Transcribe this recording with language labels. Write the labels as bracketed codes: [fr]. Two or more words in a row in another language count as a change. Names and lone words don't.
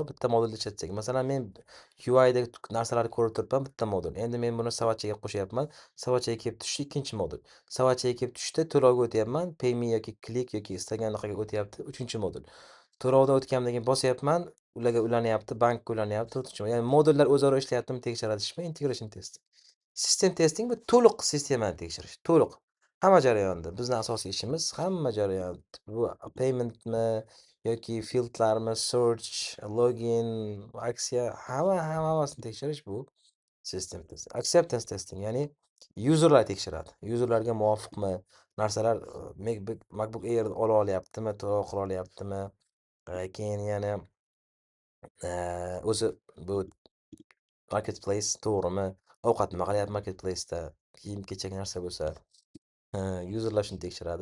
[uz] Bitta modulni ishlatsak, masalan, men UI'dagi narsalarni ko'rib turibman, bitta modul. Endi men buni savatchaga qo'shyapman. Savatchaga kelib tushishi ikkinchi modul. Savatchaga kelib tushishda to'lovga o'tyapman. Pay me yoki click yoki istagan yoqaga o'tyapti, 3-modul. To'lovdan o'tgandan keyin bosyapman, ularga ulanyapti, bankka ulanyapti, 4-modul. Ya'ni modullar o'zaro ishlayaptimi tekshiratishmi? [en] Integration testing. System testing [uz] bu to'liq sistemani tekshirish, to'liq. Hamma jarayonda bizning asosiy ishimiz hamma jarayon. Bu paymentmi yoki fieldlarmi, search, login, aksiya, hammasini tekshirish bu [en] system testing. Acceptance testing, [uz] ya'ni userlar tekshiradi. Userlarga muvofiqmi? Narsalar MacBook Air ola olyaptimi, to'lov qila olyaptimi? Keyin yana o'zi bu marketplace to'g'rimi? Ovqat nima qilyapti marketplace'da? Kiyim-kechak narsa bo'lsa, userlar shuni tekshiradi.